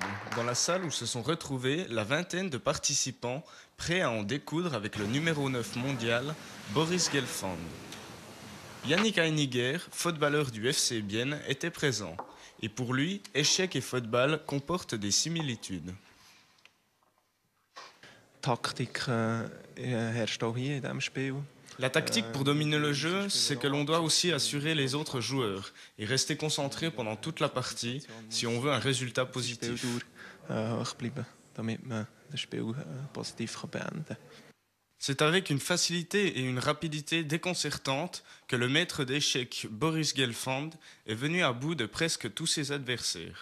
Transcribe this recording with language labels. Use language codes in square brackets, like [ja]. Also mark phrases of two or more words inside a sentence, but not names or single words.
[fr] Dans la salle où se sont retrouvés la vingtaine de participants prêts à en découdre avec le numéro 9 mondial, Boris Gelfand. Yannick Heiniger, footballeur du FC Bienne, était présent. Et pour lui, échecs et football comportent des similitudes. [de] Taktik herrscht auch hier in diesem Spiel. [fr] La tactique pour dominer le jeu, c'est que l'on doit aussi assurer les autres joueurs et rester concentré pendant toute la partie si on veut un résultat positif. C'est avec une facilité et une rapidité déconcertantes que le maître d'échecs Boris Gelfand est venu à bout de presque tous ses adversaires.